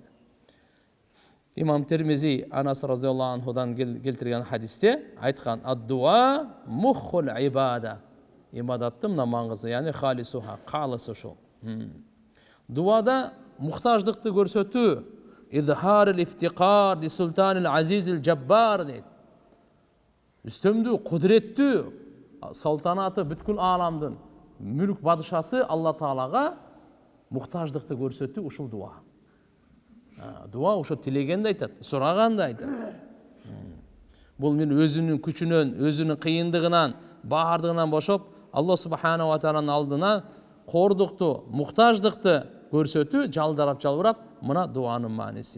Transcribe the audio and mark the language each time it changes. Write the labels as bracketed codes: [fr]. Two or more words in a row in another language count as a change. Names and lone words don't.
[ky] Имам Термизи Анас разияллаху анхудан келтирген хадисте айткан: [ar] "الدعاء مخ العبادة." [ky] Ибадаттын маңызы, яғни халисуха, калысы ушул. Дуада мухтаждыкты көрсөтүү, [ar] إظهار الافتقار لسلطان العزيز الجبار [ky] дейт. Үстөмдүү, кудуреттүү салтанаты бүткүл ааламдын мүлк бадышасы Алла Таалага мухтаждыкты көрсөтүү ушул дуа. Дуа ошо тилегенди айтат, сураганды айтат. Бул мен өзүнүн күчүнөн, өзүнүн кыйындыгынан, баардыгынан бошоп, Алла субханаху ва тааlanын алдына кордукту, мухтаждыкты көрсөтүү, жалбырап, мына дуанын мааниси.